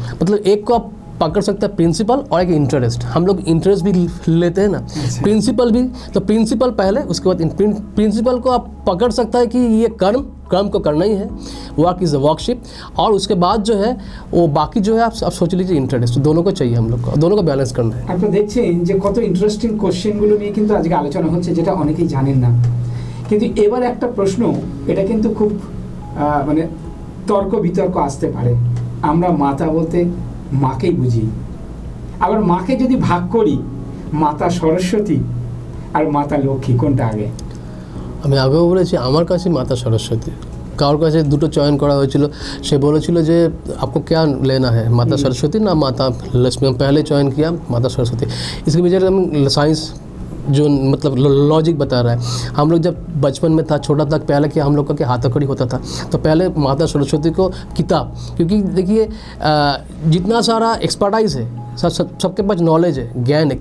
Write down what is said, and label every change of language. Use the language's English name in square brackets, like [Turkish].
[Hindi] मतलब एक को आप पकड़ सकते हैं प्रिंसिपल और एक इंटरेस्ट। हम लोग इंटरेस्ट भी लेते हैं ना, प्रिंसिपल भी। तो प्रिंसिपल पहले, उसके बाद प्रिंसिपल को आप पकड़ सकता है कि ये कर्म को करना ही है, [English] work is a worship, [Hindi] और उसके बाद जो है वो बाकी जो है आप सोच लीजिए इंटरेस्ट, दोनों को चाहिए, हम लोग को दोनों को बैलेंस करना है। [Bangla] আপনারা দেখছেন যে কত ইন্টারেস্টিং কোশ্চেনগুলো নিয়ে কিন্তু আজকে আলোচনা হচ্ছে, যেটা অনেকেই জানেন না। কিন্তু এবার একটা প্রশ্ন, এটা কিন্তু খুব মানে তর্ক বিতর্ক আসতে পারে। আমরা মাতা বলতে মাকেই বুঝি, আবার মাকে যদি ভাগ করি, মাতা সরস্বতী আর মাতা লক্ষ্মী, কোনটা আগে? আমি আগেও বলেছি, আমার কাছে মাতা সরস্বতী। কারোর কাছে দুটো চয়ন করা হয়েছিল, সে বলেছিল যে [Hindi] आपको क्या लेना है, माता सरस्वती ना माता लक्ष्मी। हम पहले चयन किया माता सरस्वती। इसके पीछे हम साइंस जो मतलब लॉजिक बता रहा है। हम लोग जब बचपन में था, छोटा था, पहले क्या हम लोग का क्या हाथाकड़ी होता था, तो पहले माता सरस्वती को किताब, क्योंकि देखिए जितना सारा एक्सपर्टाइज है, सबके पास नॉलेज है, ज्ञान है।